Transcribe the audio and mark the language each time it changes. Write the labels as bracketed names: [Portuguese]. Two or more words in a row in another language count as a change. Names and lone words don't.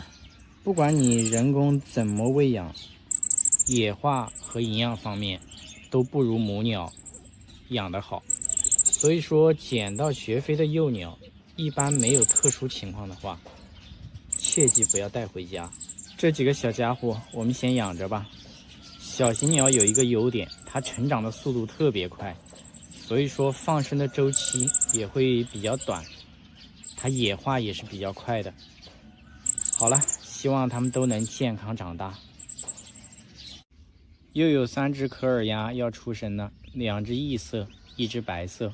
[Chinese] 不管你人工怎麼餵養，野化和營養方面都不如母鳥養得好。所以說撿到學飛的幼鳥，一般沒有特殊情況的話，切記不要帶回家。這幾個小家伙我們先養着吧。小型鳥有一個優點，它成長的速度特別快，所以說放生的周期也會比較短，它野化也是比較快的。好了，希望它們都能健康長大。又有3只科爾鴨要出生了，2只異色，1只白色。